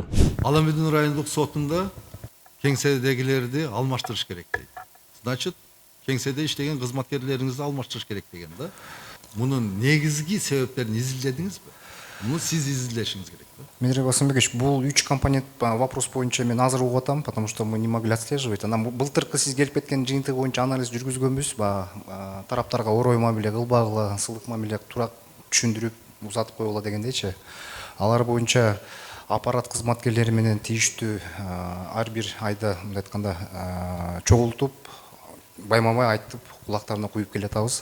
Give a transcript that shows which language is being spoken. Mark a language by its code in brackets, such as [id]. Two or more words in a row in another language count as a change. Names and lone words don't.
[ky] Аламедин райондук сотунда кеңседегилерди алмаштырыш керек дейт. Значит, кеңседе иштеген кызматкерлериңизди алмаштырыш керек деген да. Мунун негизги себептерин изилдедиңизби? Муну сиз изилдешиңиз керек. Дмитрий Васильевич, бул 3 компонент вопрос боюнча мен азыр угуп атам, [ru] потому что мы не могли отслеживать. [ky] Анан былтыркы сиз келип кеткен жыйынтыгы боюнча анализ жүргүзгөнбүз, тараптарга орой мамиле кылбагыла, ысылык мамиле туура түшүндүрүп узатып койгула дегендейчи. Алар боюнча аппарат кызматкерлери менен тийиштүү ар бир айда мындай айтканда чогултуп, байма-бай айтып, кулактарына куюп келатабыз.